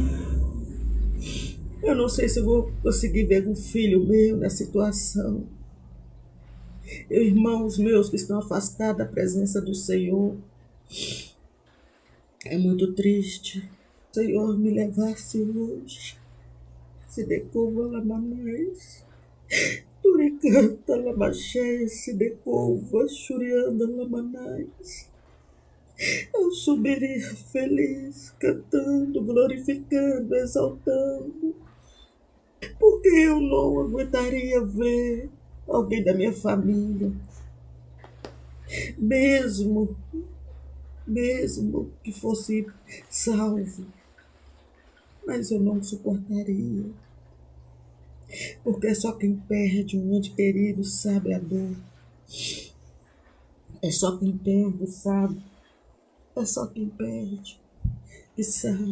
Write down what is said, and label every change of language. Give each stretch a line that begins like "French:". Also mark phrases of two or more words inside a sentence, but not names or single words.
Portuguese: Eu não sei se eu vou conseguir ver com filho meu na situação. Irmãos meus que estão afastados da presença do Senhor. É muito triste. O Senhor me levasse hoje. Se decova lamanais. Turicanta lamaché, se decova, churianda lamanais. Eu subiria feliz, cantando, glorificando, exaltando. Porque eu não aguentaria ver alguém da minha família, mesmo que fosse salvo, mas eu não suportaria, porque é só quem perde um ente querido sabe a dor, é só quem perde sabe, é só quem perde que sabe.